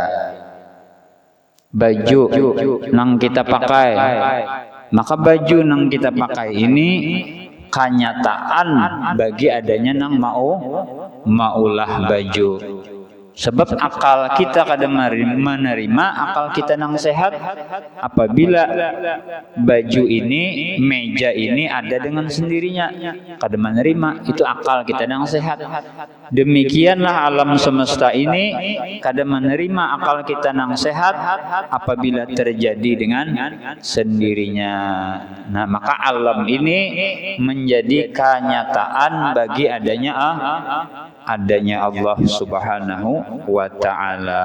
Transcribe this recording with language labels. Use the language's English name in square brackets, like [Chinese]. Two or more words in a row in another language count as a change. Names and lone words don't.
[Banjar] Baju nang kita pakai, maka baju nang kita pakai ini kenyataan bagi adanya nang maulah baju. Sebab akal kita kadang menerima akal kita nang sehat apabila baju ini, meja ini ada dengan sendirinya. Kadang menerima itu akal kita nang sehat. Demikianlah alam semesta ini kadang menerima akal kita nang sehat apabila terjadi dengan sendirinya. Nah, maka alam ini menjadi kenyataan bagi adanya Allah [Arabic] سبحانه وتعالى.